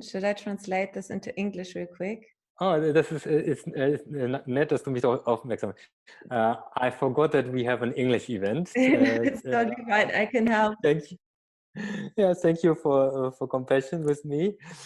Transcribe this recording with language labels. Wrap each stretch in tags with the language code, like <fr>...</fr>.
<en>Should I translate this into English real quick?</en> <de>Das ist nett, dass du mich darauf aufmerksam machst.</de> <en>I forgot that we have an English event. It's totally fine. I can help. Thank you. Yeah, thank you for compassion with me.</en>